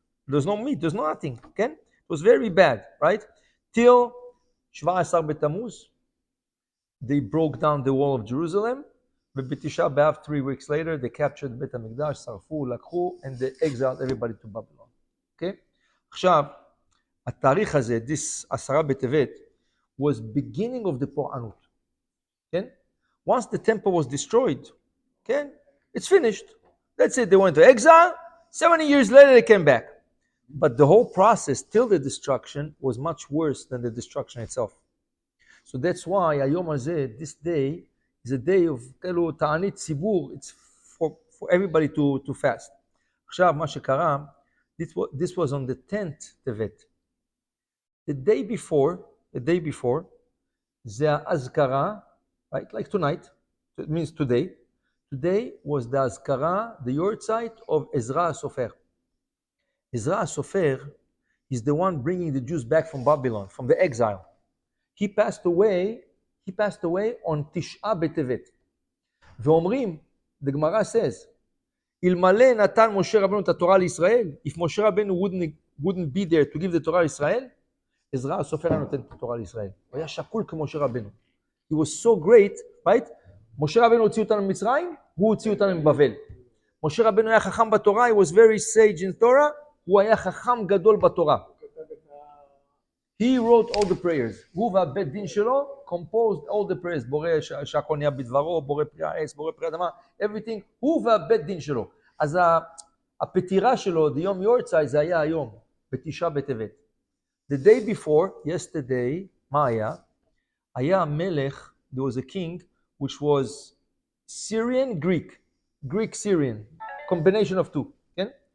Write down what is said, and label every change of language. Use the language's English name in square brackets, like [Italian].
[English] There's no meat, there's nothing, [Hebrew] כן? [English] It was very bad, right? Till 17 בתמוז, they broke down the wall of Jerusalem, ובתשעה באב, 3 weeks later, they captured בית המקדש, [Hebrew] שרפו, לקחו, [English] and they exiled everybody to Babylon. Okay? [Hebrew] עכשיו, התאריך הזה, [English] this [Hebrew] עשרה בטבת, [English] was beginning of the [Hebrew] פורענות. כן? [English] Once the temple was destroyed, [Hebrew] כן? [English] It's finished. That's it. They went to exile. 70 years later, they came back. But the whole process till the destruction was much worse than the destruction itself. So that's why Hayom Hazeh, this day, is a day of ta'anit tzibur. It's for everybody to fast. [Hebrew] עכשיו, מה שקרה, [English] this was on the 10th Tevet. The day before, [Hebrew] זה האזכרה, [English] right? Like tonight, it means today. Today was the Azkara, the Yortzeit of Ezra HaSofer. Ezra HaSofer is the one bringing the Jews back from Babylon, from the exile. He passed away on Tish'a B'Tevet. [Hebrew] ואומרים, [English] the Gemara says, [Hebrew] אלמלא נתן משה רבנו את התורה לישראל, [English] if Moshe Rabbeinu wouldn't be there to give the Torah [Hebrew] לישראל, Ezra HaSofer היה נותן את התורה לישראל. הוא היה שקול כמו משה רבנו. [English] He was so great, right? [Hebrew] משה רבנו הוציא אותנו ממצרים, הוא הוציא אותנו מבבל. משה רבנו היה חכם בתורה, [English] he was very sage in Torah, [Hebrew] הוא היה חכם גדול בתורה. [English] He wrote all the prayers. [Hebrew] הוא והבית דין שלו [English] composed all the prayers. [Hebrew] בורא שהכל נהיה בדברו, בורא פרי העץ, בורא פרי אדמה, [English] everything. [Hebrew] הוא והבית דין שלו. אז הפטירה שלו, the יום יורצאי, זה היה היום, בתשעה בטבת. [English] The day before, yesterday, [Hebrew] מה היה? היה מלך, [English] there was a king, which was Syrian, Greek Syrian, combination of two, [Hebrew] כן?